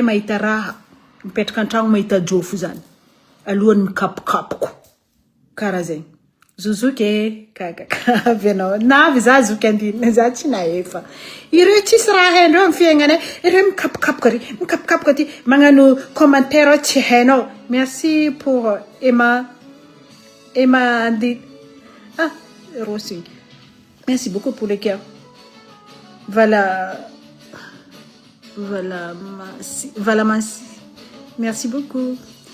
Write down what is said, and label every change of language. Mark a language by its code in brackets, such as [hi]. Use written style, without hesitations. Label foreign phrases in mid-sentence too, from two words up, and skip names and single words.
[mg] mahita raha mipetraka an-tragno mahita jofo zany alohany mikapokapoko karaha zegny zuzuke avy anao navy za zuky andinina za tsy nahefa ireo tsisy raha haindreo amin'ny fiaignanay ireo mikapokapoka ty magnano commentaire tsy hainao [fr] merci pour Emma Rossi merci beaucoup pour le cœur voilà merci beaucoup